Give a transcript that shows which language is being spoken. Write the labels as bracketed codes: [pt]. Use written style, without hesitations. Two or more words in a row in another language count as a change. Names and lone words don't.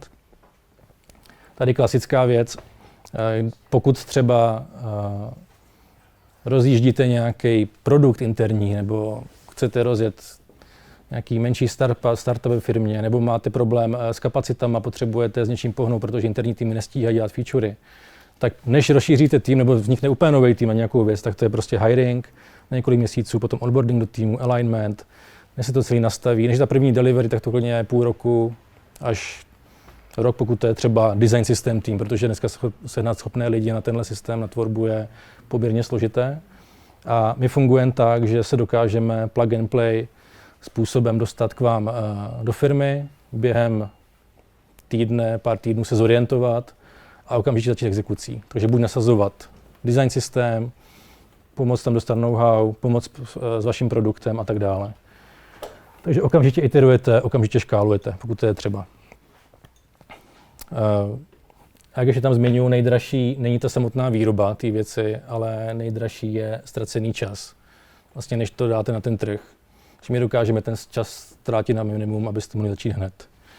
[cs] Tady klasická věc, pokud třeba rozjíždíte nějaký produkt interní nebo chcete rozjet nějaký menší startup ve firmě, nebo máte problém s kapacitama, potřebujete s něčím pohnout, protože interní týmy nestíhají dělat featurey, tak než rozšíříte tým nebo vznikne úplně nový tým na nějakou věc, tak to je prostě hiring na několik měsíců, potom onboarding do týmu, alignment, než se to celý nastaví. Než ta první delivery, tak to klidně je půl roku až rok, pokud to je třeba [en] design system [cs] tým, protože dneska sehnat schopné lidi na tenhle systém, na tvorbu je poměrně složité. A my fungujeme tak, že se dokážeme [en] plug and play [cs] způsobem dostat k vám do firmy, během týdne, pár týdnů se zorientovat a okamžitě začít exekucí. Takže buď nasazovat design systém, pomoct tam dostat know-how, pomoct s vaším produktem a tak dále. Takže okamžitě iterujete, okamžitě škálujete, pokud to je třeba. A jak ještě tam zmiňuji, nejdražší není ta samotná výroba té věci, ale nejdražší je ztracený čas. Vlastně než to dáte na ten trh. Že my dokážeme ten čas ztrátit na minimum, abyste mohli začít hned.